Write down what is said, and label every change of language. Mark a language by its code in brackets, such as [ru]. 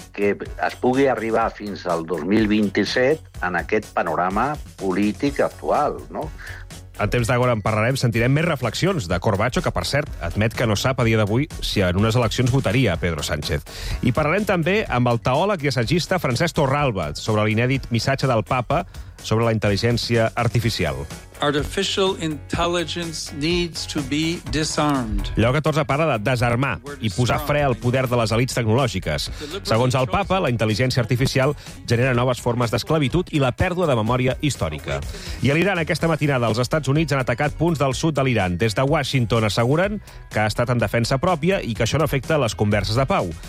[ca] que es pugui arribar fins al 2027 en aquest panorama polític actual, no? En temps d'agora en parlarem, sentirem més reflexions de Corbacho, que, per cert, admet que no sap a dia d'avui si en unes eleccions votaria Pedro Sánchez. I parlarem també amb el teòleg i assagista Francesc Torralba sobre l'inèdit missatge del Papa sobre la intel·ligència artificial. [en] Artificial intelligence needs to be disarmed. [ca] Lloc 14 parla de desarmar i posar fre al poder de les elites tecnològiques. Segons el Papa, la intel·ligència artificial genera noves formes d'esclavitud i la pèrdua de memòria històrica. I a l'Iran, aquesta matinada, els Estats Units han atacat punts del sud de l'Iran. Des de Washington asseguren que ha estat en defensa pròpia i que això no afecta les converses de pau.